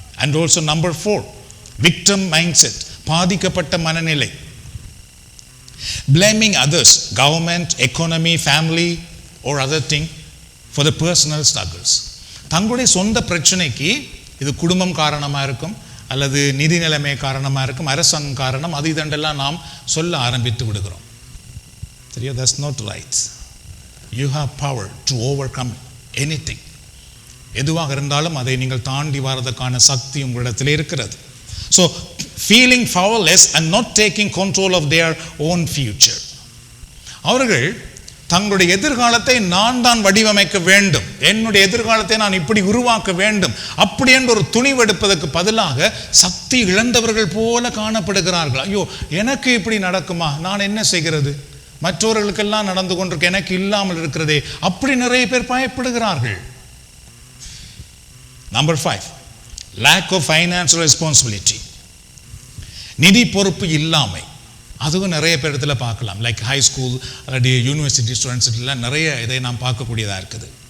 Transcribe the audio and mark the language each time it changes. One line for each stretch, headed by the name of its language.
English: and also number 4, victim mindset,
Tamil: பாதிக்கப்பட்ட மனநிலை.
English: blaming others, government, economy, family or other thing for the personal struggles.
Tamil: தங்களுடைய சொந்த பிரச்சனைக்கு இது குடும்பம் காரணமாக இருக்கும், அல்லது நிதி நிலைமை காரணமாக இருக்கும், அரசாங்கம் காரணம், அது இதெல்லாம் நாம் சொல்ல ஆரம்பித்து விடுகிறோம். சரியா?
English: that's not right. you have power to overcome anything.
Tamil: எதுவாக இருந்தாலும் அதை நீங்கள் தாண்டி வரதுக்கான சக்தி உங்களிடத்தில் இருக்கிறது.
English: so feeling powerless and not taking control of their own future.
Tamil: அவர்கள் தங்களுடைய எதிர்காலத்தை நான் தான் வடிவமைக்க வேண்டும், என்னுடைய எதிர்காலத்தை நான் இப்படி உருவாக்க வேண்டும் அப்படி என்ற ஒரு துணிவெடுப்பதற்கு பதிலாக சக்தி இழந்தவர்கள் போல காணப்படுகிறார்கள். ஐயோ, எனக்கு இப்படி நடக்குமா, நான் என்ன செய்கிறது, மற்றவர்களுக்கெல்லாம் நடந்து கொண்டிருக்க எனக்கு இல்லாமல் இருக்கிறதே, அப்படி நிறைய பேர் பயப்படுகிறார்கள்.
English: Number 5, lack of financial responsibility.
Tamil: நிதி பொறுப்பு இல்லாமை. அதுவும் நிறைய பேரிடத்துல பார்க்கலாம்.
English: like high school
Tamil: அல்லது யூனிவர்சிட்டி ஸ்டூடெண்ட்ஸ்லாம் நிறைய இதை நாம் பார்க்கக்கூடியதாக இருக்குது.